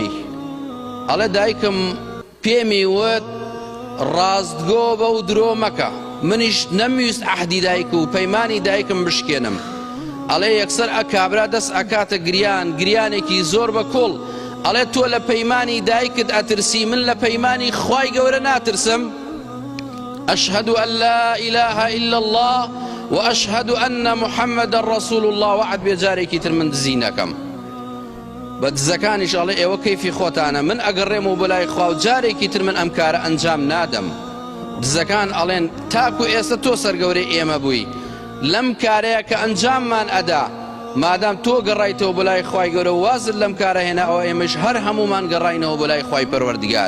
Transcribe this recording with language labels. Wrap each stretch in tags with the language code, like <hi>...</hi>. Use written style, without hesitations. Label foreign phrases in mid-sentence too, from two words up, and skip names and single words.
<ckb>ئەڵێ دایکم پێمی وت ڕاستگۆ بە و درۆ مەکە، منیش نەمویست عەهدی دایک و پەیمانی دایکم بشکێنم. ئەڵێ یەکسەر ئەکابرا دەست ئەکاتە گریانێکی زۆر بە کۆڵ. ئەڵێ تۆ لە پەیمانی دایکت ئەترسی، من لە پەیمانی خوای گەورە ناترسم.</ckb> <ar>ئەشهەدو ئەن لا ئیلاهە ئیلا الله وأشهد أن محمد رسول الله</ar> <ckb>وعد بجارێکی تر من دزی نەکەم. بە دزەکانیش ئەڵێ ئێوە کەیفی خۆتانە، من ئەگەڕێم و بەلای خوا و جارێکی تر من ئەم کارە ئەنجام نادەم. دزەکان ئەڵێن تاکو ئێستا تۆ سەرگەورەی ئێمە بووی، لەم کارەیە کە ئەنجاممان ئەدا مادام تۆ گەڕایتەوە بەلای خوای گەورە و وازت لەم کارە هێناوە، ئێمەش هەر هەمومان گەڕاینەوە بەلای خوای پەروەردگار.</ckb>